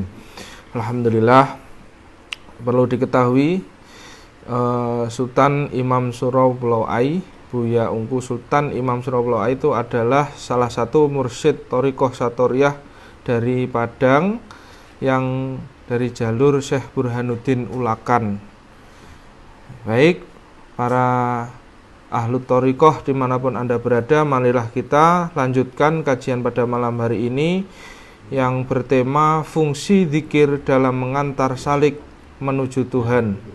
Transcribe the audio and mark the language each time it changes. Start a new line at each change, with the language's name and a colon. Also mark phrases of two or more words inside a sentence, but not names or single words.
Indonesian: Alhamdulillah, perlu diketahui Sultan Imam Surau Pulau Ai, Buya Ungku Sultan Imam Surau Pulau Ai itu adalah salah satu mursyid Thariqah Satoriyah dari Padang yang dari jalur Syekh Burhanuddin Ulakan. Baik, para ahlu thariqah dimanapun Anda berada, marilah kita lanjutkan kajian pada malam hari ini yang bertema fungsi zikir dalam mengantar salik menuju Tuhan.